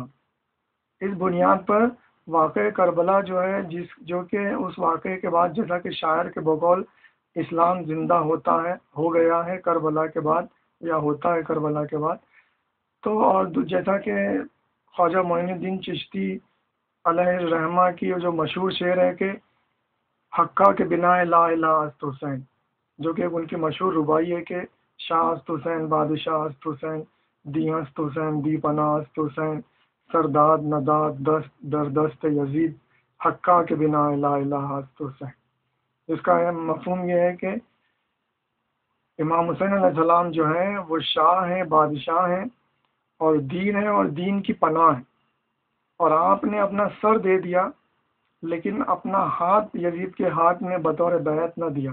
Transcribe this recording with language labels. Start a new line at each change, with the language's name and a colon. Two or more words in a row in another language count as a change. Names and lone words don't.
Urdu: اس بنیاد پر واقع کربلا جو ہے جو کہ اس واقعے کے بعد جیسا کہ شاعر کے بقول اسلام زندہ ہو گیا ہے کربلا کے بعد، یا ہوتا ہے کربلا کے بعد۔ تو اور جیسا کہ خواجہ معین الدین چشتی علیہ الرحمہ کی جو مشہور شعر ہے کہ
Persian: حقہ کے بنا لا الہ است حسین،
Urdu: جو کہ ان کی مشہور ربائی ہے کہ
Persian: شاہ است حسین، بادشاہ است حسین، دی است حسین، دی پناہ است حسین، سرداد نداد دست در دست یزید، حقہ کے بنا لا الہ است حسین۔
Urdu: اس کا مفہوم یہ ہے کہ امام حسین علیہ السلام جو ہیں وہ شاہ ہیں، بادشاہ ہیں، اور دین ہے اور دین کی پناہ ہے، اور آپ نے اپنا سر دے دیا لیکن اپنا ہاتھ یزید کے ہاتھ میں بطور بیعت نہ دیا۔